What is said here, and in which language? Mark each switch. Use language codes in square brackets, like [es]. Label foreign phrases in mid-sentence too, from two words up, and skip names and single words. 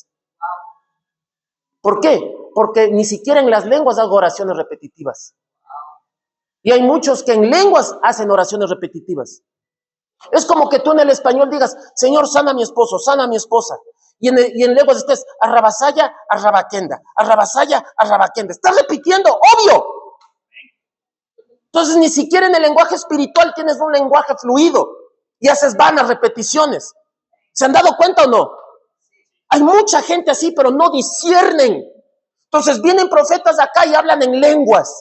[es] ¿Por qué? Porque ni siquiera en las lenguas hago oraciones repetitivas. Y hay muchos que en lenguas hacen oraciones repetitivas. Es como que tú en el español digas, Señor, sana a mi esposo, sana a mi esposa. Y en lenguas estés, arrabasaya, arrabaquenda, arrabasaya, arrabaquenda. Estás repitiendo, obvio. Entonces ni siquiera en el lenguaje espiritual tienes un lenguaje fluido y haces vanas repeticiones. ¿Se han dado cuenta o no? Hay mucha gente así, pero no disciernen. Entonces vienen profetas acá y hablan en lenguas.